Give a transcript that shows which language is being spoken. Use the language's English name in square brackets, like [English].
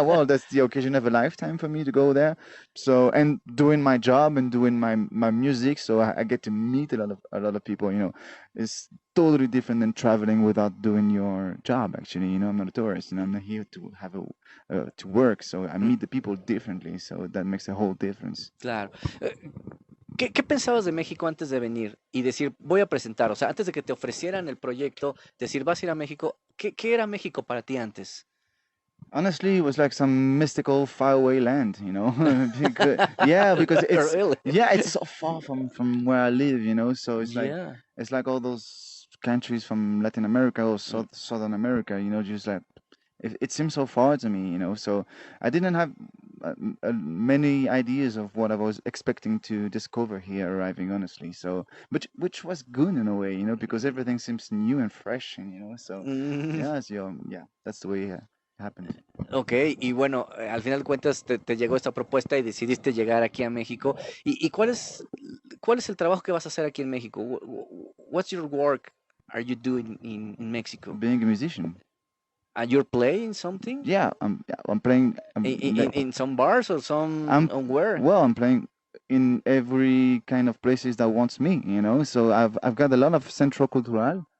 [English] Well, that's the occasion of a lifetime for me to go there. So, and doing my job and doing my music, so I get to meet a lot of people. It's totally different than traveling without doing your job. Actually, I'm not a tourist, and I'm not here to have to work. So I meet the people differently. So that makes a whole difference. [Spanish] Claro. Eh, ¿Qué pensabas de México antes de venir y decir, voy a presentar? O sea, antes de que te ofrecieran el proyecto, decir, vas a ir a México, ¿qué era México para ti antes? [English] Honestly, it was like some mystical faraway land, because Really? it's so far from where I live, so Yeah. it's like all those countries from Latin America or Mm. Southern America, just like it seems so far to me, so I didn't have many ideas of what I was expecting to discover here arriving, honestly. So, which was good in a way, because everything seems new and fresh, and so Mm, that's the way it happened. [Spanish] ok, y bueno, al final de cuentas te llegó esta propuesta y decidiste llegar aquí a México. ¿Y cuál es el trabajo que vas a hacer aquí en México? [English] What's your work are you doing in Mexico? Being a musician. And you're playing something? Yeah, I'm playing. In some bars or some I'm on where? well, I'm playing in every kind of places that wants me, So I've got a lot of Centro Cultural,